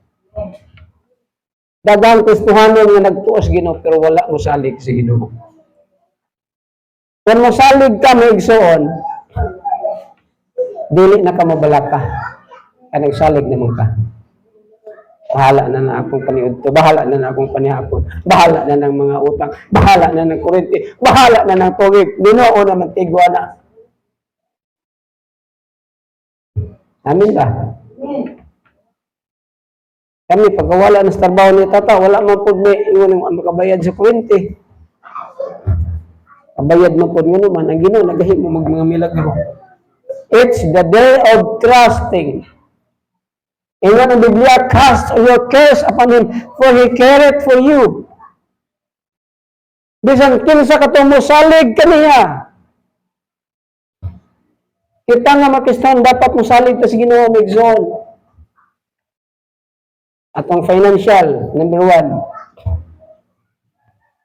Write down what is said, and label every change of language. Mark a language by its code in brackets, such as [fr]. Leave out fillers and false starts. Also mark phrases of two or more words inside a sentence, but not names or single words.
[ceb] Dagang Kristohanon nga nagtuo sa Ginoo, pero wala mo salig sa Ginoo. Kung masalig ka, may igsuon, dili na ka mabalaka. Kaya nagsalig naman ka. Bahala na akong paniudto, bahala na akong panihapon, bahala na ng mga utang, bahala na ng kurente, bahala na ng tubig, Ginoo naman tigwa na. Amin ba? Kami, pagkawala ng trabaho ni tata, wala man po may ingon ang makabayad sa kurente. Kabayad mo po naman, ang Ginoo, nagahit mo mga milagro. [en] It's the day of trusting. [ceb] Ingat ang Biblia, [en] cast your cares upon Him, for He careth for you. [ceb] Bisan kinsa ka itong musalig kaniya. Kita nga makistan, dapat musalig ta sa Ginoo migsoon. Atong financial, number 1.